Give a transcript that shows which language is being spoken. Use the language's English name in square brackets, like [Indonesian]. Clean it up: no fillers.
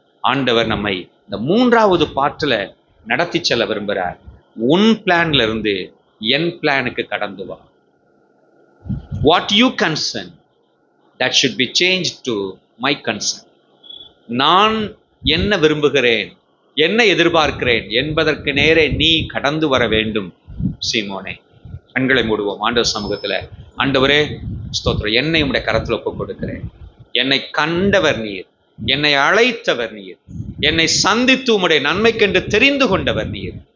[Tamil] ஆண்டவர் நம்மை இந்த 3வது பார்ட்ல நடத்தி செல்ல விரும்புகிறார். உன் பிளான்ல இருந்து என் பிளானுக்கு கடந்து வா. [English] What you concern that should be changed to my concern. [Tamil] நான் என்ன விரும்புகிறேன், என்ன எதிர்பார்க்கிறேன் என்பதற்கு நேரே நீ கடந்து வர வேண்டும். சீமோனே, கண்களை மூடுவோம் ஆண்டவர் சமூகத்துல. ஆண்டவரே ஸ்தோத்திரம், என்னை உம்முடைய கரத்தில் ஒப்புக் கொடுக்கிறேன். என்னை கண்டவர் நீர், என்னை அழைத்தவர் நீர், என்னை சந்தித்து உம்முடைய நன்மைக்கென்று தெரிந்து கொண்டவர் நீர்.